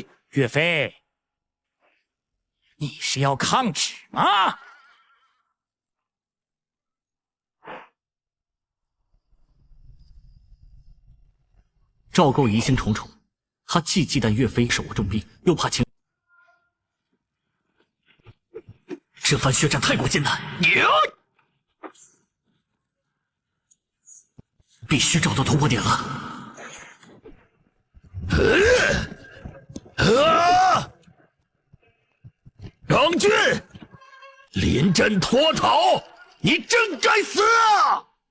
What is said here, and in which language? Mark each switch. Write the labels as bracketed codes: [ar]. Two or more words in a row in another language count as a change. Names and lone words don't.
[zh] 岳飛，你是要抗旨嗎？趙構疑心重重，他既忌惮岳飞手握重兵，又怕秦。这番血戰太過艱難，必須找到突破點了。張俊，臨陣脫逃，你真該死啊！